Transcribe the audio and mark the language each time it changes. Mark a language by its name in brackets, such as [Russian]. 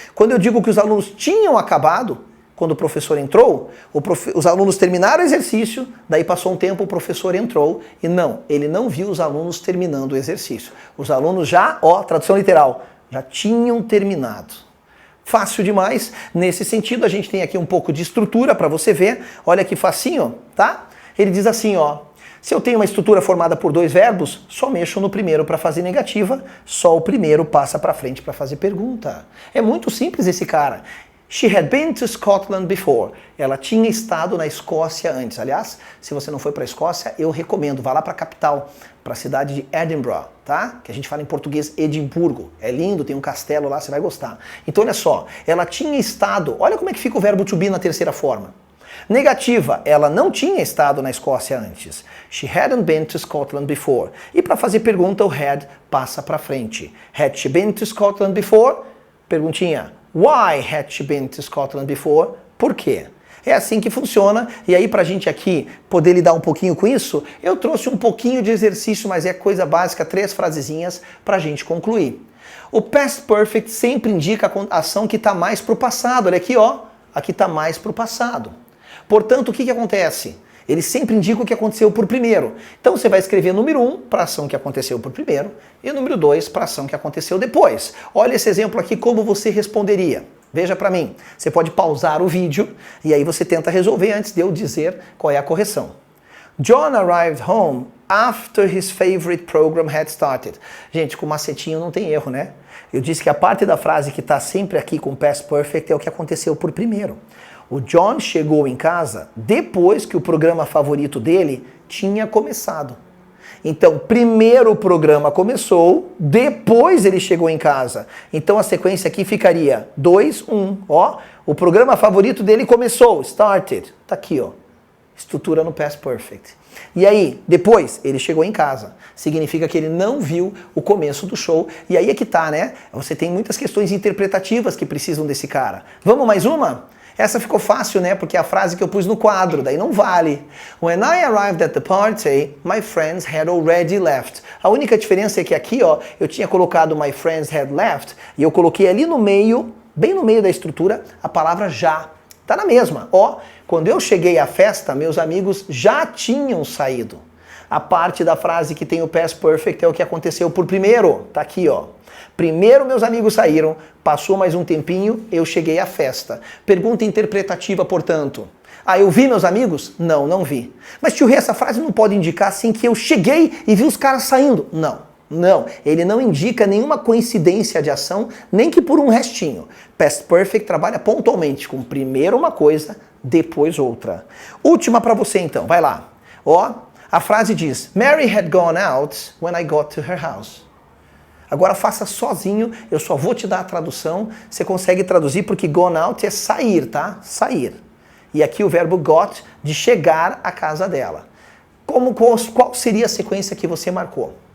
[Portuguese] Quando eu digo que os alunos tinham acabado, quando o professor entrou, os alunos terminaram o exercício, daí passou um tempo, o professor entrou e não, ele não viu os alunos terminando o exercício. Os alunos já, ó, tradução literal, já tinham terminado. Fácil demais. Nesse sentido, a gente tem aqui um pouco de estrutura para você ver. Olha que facinho, tá? Ele diz assim, ó. Se eu tenho uma estrutura formada por dois verbos, só mexo no primeiro para fazer negativa, só o primeiro passa para frente para fazer pergunta. É muito simples esse cara. [English] She had been to Scotland before. [Portuguese] Ela tinha estado na Escócia antes. Aliás, se você não foi para a Escócia, eu recomendo. Vá lá para a capital, para a cidade de Edinburgh, tá? Que a gente fala em português Edimburgo. É lindo, tem um castelo lá, você vai gostar. Então olha só, ela tinha estado... Olha como é que fica o verbo to be na terceira forma. Negativa, ela não tinha estado na Escócia antes. [English] She hadn't been to Scotland before. [Portuguese] E para fazer pergunta, o had passa para frente. [English] Had she been to Scotland before? Perguntinha. Why had she been to Scotland before? [Portuguese] Por quê? É assim que funciona, e aí pra gente aqui poder lidar um pouquinho com isso, eu trouxe um pouquinho de exercício, mas é coisa básica, 3 frasezinhas pra gente concluir. O past perfect sempre indica a ação que tá mais pro passado, olha aqui ó, aqui tá mais pro passado. Portanto, o que acontece? Ele sempre indica o que aconteceu por primeiro. Então você vai escrever número 1 para a ação que aconteceu por primeiro e número 2 para a ação que aconteceu depois. Olha esse exemplo aqui, como você responderia. Veja para mim. Você pode pausar o vídeo e aí você tenta resolver antes de eu dizer qual é a correção. [English] John arrived home after his favorite program had started. [Portuguese] Gente, com macetinho não tem erro, né? Eu disse que a parte da frase que está sempre aqui com past perfect é o que aconteceu por primeiro. O John chegou em casa depois que o programa favorito dele tinha começado. Então, primeiro o programa começou, depois ele chegou em casa. Então a sequência aqui ficaria 2, 1. Ó, o programa favorito dele começou, started. Tá aqui, ó. Estrutura no past perfect. E aí, depois, ele chegou em casa. Significa que ele não viu o começo do show. E aí é que tá, né? Você tem muitas questões interpretativas que precisam desse cara. Vamos mais uma? Essa ficou fácil, né? Porque é a frase que eu pus no quadro, daí não vale. [English] When I arrived at the party, my friends had already left. [Portuguese] A única diferença é que aqui, ó, eu tinha colocado my friends had left e eu coloquei ali no meio, bem no meio da estrutura, a palavra já. Tá na mesma. Ó, quando eu cheguei à festa, meus amigos já tinham saído. A parte da frase que tem o past perfect é o que aconteceu por primeiro. Tá aqui, ó. Primeiro meus amigos saíram, passou mais um tempinho, eu cheguei à festa. Pergunta interpretativa, portanto. Ah, eu vi meus amigos? Não, não vi. Mas tio Rê, essa frase não pode indicar assim que eu cheguei e vi os caras saindo. Não, não. Ele não indica nenhuma coincidência de ação, nem que por um restinho. Past Perfect trabalha pontualmente com primeiro uma coisa, depois outra. Última para você então, vai lá. [English] Ó, a frase diz, Mary had gone out when I got to her house. [Portuguese] Agora faça sozinho, eu só vou te dar a tradução, você consegue traduzir porque gone out é sair, tá? Sair. E aqui o verbo got, de chegar à casa dela. Qual seria a sequência que você marcou?